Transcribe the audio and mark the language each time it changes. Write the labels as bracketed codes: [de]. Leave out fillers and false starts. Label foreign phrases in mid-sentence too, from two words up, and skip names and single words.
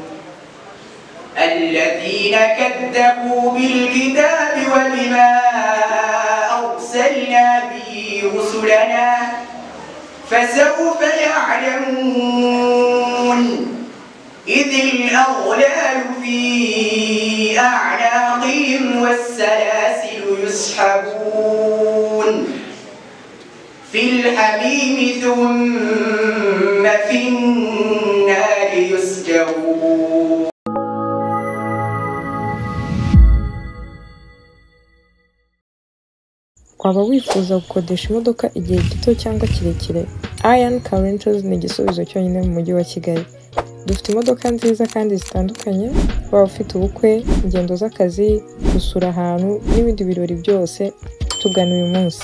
[ar] الذين كذبوا بالكتاب وبما أرسلنا به رسلنا فسوف يعلمون إذ الأغلال في أعناقهم والسلاسل يسحبون في الحميم ثم في النار يسجرون. [rw] waba wifuza gukodesha imodoka igihe gito cyangwa kirekire? Ian Car Rentals ni igisubizo cyonyine mu mujyi wa Kigali. Dufite imodoka nziza kandi zitandukanye, waba ufite ubukwe, ingendo z'akazi, gusura ahantu n'ibindi birori byose, tugana uyu munsi.